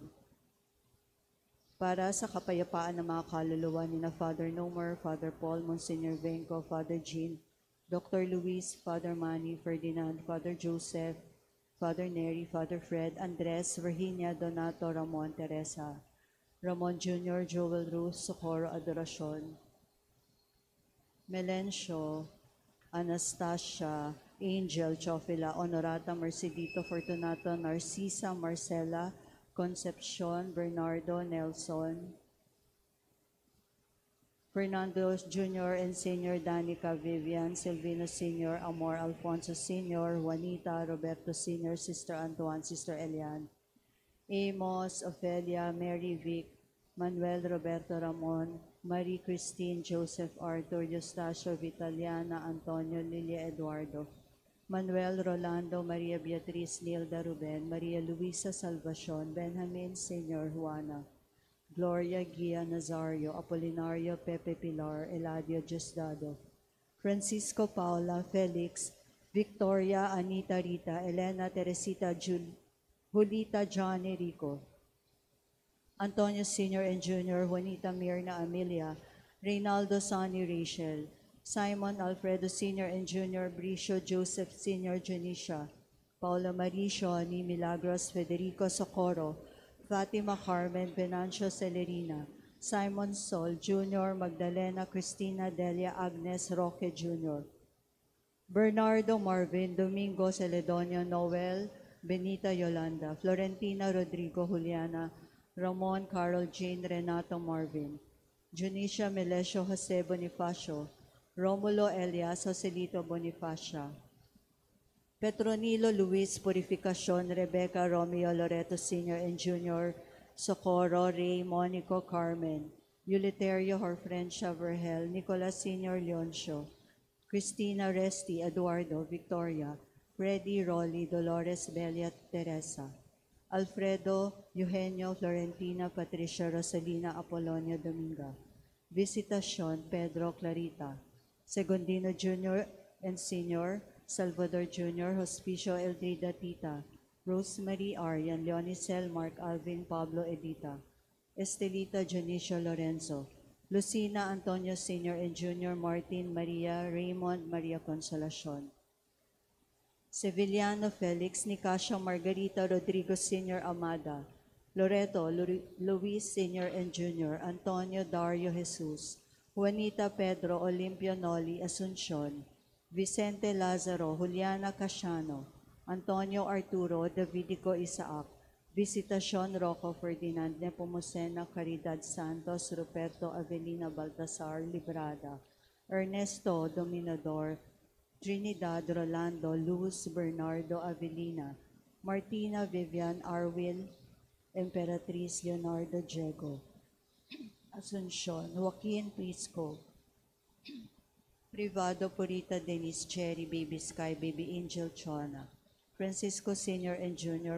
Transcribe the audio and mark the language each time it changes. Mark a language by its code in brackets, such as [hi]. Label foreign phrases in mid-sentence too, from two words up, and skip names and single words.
[tl] Para sa kapayapaan ng mga kaluluwa ni na Father Nomer, Father Paul, Monsignor Venco, Father Jean, Dr. Luis, Father Manny, Ferdinand, Father Joseph, Father Neri, Father Fred, Andres, Virginia, Donato, Ramon, Teresa, Ramon Jr., Joel Ruth, Socorro, Adoracion, Melencio, Anastasia, Angel, Chofila, Honorata, Mercedito, Fortunato, Narcisa, Marcela, Concepcion, Bernardo, Nelson, Fernando Jr. and Senior, Danica, Vivian, Silvino Sr., Amor, Alfonso Sr., Juanita, Roberto Sr., Sister Antoine, Sister Elian, Amos, Ofelia, Mary Vic, Manuel Roberto Ramon, Marie Christine, Joseph Arthur, Eustacio Vitaliana, Antonio, Lilia Eduardo, Manuel Rolando, Maria Beatriz, Nilda Ruben, Maria Luisa Salvacion, Benjamin Senior, Juana, Gloria Gia Nazario, Apolinario Pepe Pilar, Eladio Diosdado, Francisco Paula, Felix, Victoria, Anita Rita, Elena Teresita, Julita Johnny Rico, Antonio Sr. and Jr., Juanita Mirna Amelia, Reynaldo Sonny Rachel, Simon Alfredo Sr. and Jr., Bricio Joseph Sr. Janisha, Paula Maricio, Ni Milagros, Federico Socorro, Fatima Carmen, Venancio Celerina, Simon Sol Jr., Magdalena Cristina Delia Agnes Roque Jr., Bernardo Marvin, Domingo Celedonio Noel, Benita Yolanda, Florentina Rodrigo Juliana, Ramon Carol Jane Renato Marvin, Junicia Melesio Jose Bonifacio, Romulo Elias Joselito Bonifacia, Petronilo Luis Purificacion, Rebecca Romeo Loreto Sr. and Jr., Socorro Ray Monico Carmen, Uliterio Horfrencia Vergel, Nicolas Sr. Leoncio, Cristina Resti, Eduardo, Victoria, Freddy Rolly, Dolores Belia Teresa, Alfredo Eugenio Florentina Patricia Rosalina Apolonio Dominga, Visitacion Pedro Clarita, Segundino Jr. and Sr., Salvador Jr., Hospicio Eldrida Tita, Rosemary Arian, Leonicel, Mark Alvin, Pablo Edita, Estelita Junicio Lorenzo, Lucina Antonio Sr. and Jr., Martin Maria, Raymond Maria Consolacion, Sevillano Felix, Nicasio Margarita Rodrigo Sr. Amada, Loreto Luis Sr. and Jr., Antonio Dario Jesus, Juanita Pedro Olimpio Noli Asuncion, Vicente Lazaro, Juliana Casiano, Antonio Arturo Davidico Isaac, Visitacion Rocco Ferdinand Nepomuceno Caridad Santos, Ruperto Avelina Baltasar Librada, Ernesto Dominador, Trinidad Rolando Luz Bernardo Avelina, Martina Vivian Arwil, Emperatriz Leonardo Diego, Asuncion Joaquin Prisco, Privado Purita Denise Cherry Baby Sky Baby Angel Chona, Francisco Sr. and Jr.